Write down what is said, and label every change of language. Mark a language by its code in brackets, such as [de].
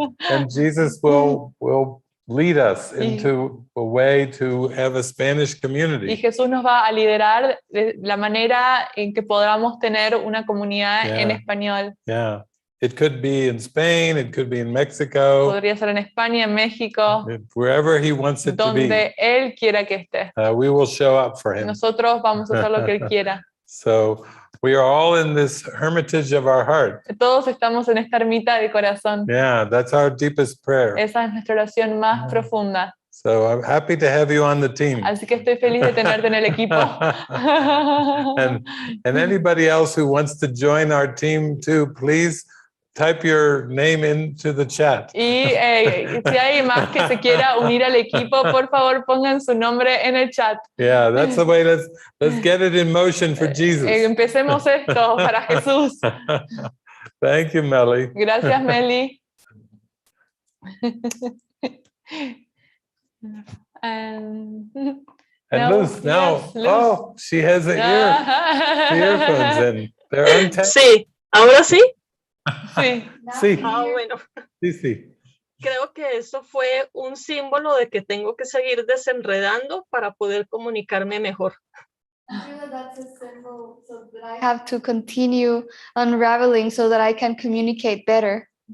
[en] And Jesus will lead us into a way to have a Spanish [es] Y [en] community. [es] Jesús nos va a liderar de la manera en que podamos tener una comunidad en español. [en] Yeah. It could be in Spain, it could be in Mexico, [es] Podría ser en España, en México, [en] wherever he wants it to be. [es] donde Él quiera que esté. [en] We will show up for him. [es] Nosotros vamos a hacer lo que Él quiera. [en] So we are all in this hermitage of our heart. [es] Todos estamos en esta ermita del corazón. [en] Yeah, that's our deepest prayer. [es] Esa es nuestra oración más profunda. [en] So I'm happy to have you on the team. [es] Así que estoy feliz de tenerte en el equipo. [en] and anybody else who wants to join our team too, please type your name into the chat. [es] Y si hay más que se quiera unir al equipo, por favor pongan su nombre en el chat. [en] Yeah, that's the way. Let's get it in motion for Jesus. [es] Empecemos esto para Jesús. [en] Thank you, Melly. [es] Gracias, Meli. [en] And no, Luz, now, yes, Luz. oh, she has the earphones in. They're untapped. [es] Sí, ahora sí. Sí. Sí. Bueno. Sí, sí. Creo que eso fue un símbolo de que tengo que seguir desenredando para poder comunicarme mejor. [en] I feel that that's a symbol so that I have to continue unraveling so that I can communicate better.